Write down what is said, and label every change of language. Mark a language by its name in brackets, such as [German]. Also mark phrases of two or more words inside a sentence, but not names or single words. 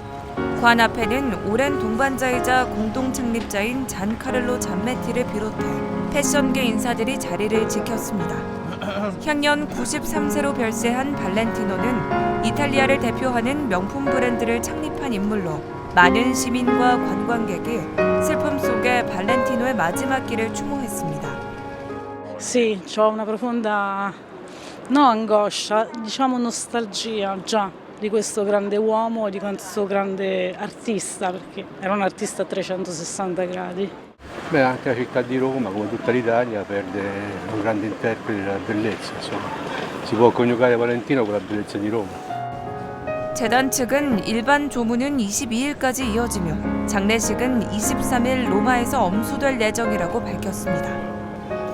[Korean] 관 앞에는 오랜 동반자이자 공동 창립자인 잔카를로 잠메티를 비롯해 패션계 인사들이 자리를 지켰습니다. 향년 93세로 별세한 발렌티노는 이탈리아를 대표하는 명품 브랜드를 창립한 인물로 많은 시민과 관광객이 슬픔 속에 발렌티노의 마지막 길을 추모했습니다. [Italian] Sì, c'ho una profonda angoscia, diciamo nostalgia già di questo grande uomo e di questo grande artista, perché era un artista a 360 gradi. Beh, anche la città di Roma, come tutta l'Italia, perde un grande interprete della bellezza. Insomma. Si può coniugare Valentino con la bellezza di Roma. [Korean] 재단 측은 일반 조문은 22일까지 이어지며 장례식은 23일 로마에서 엄수될 예정이라고 밝혔습니다.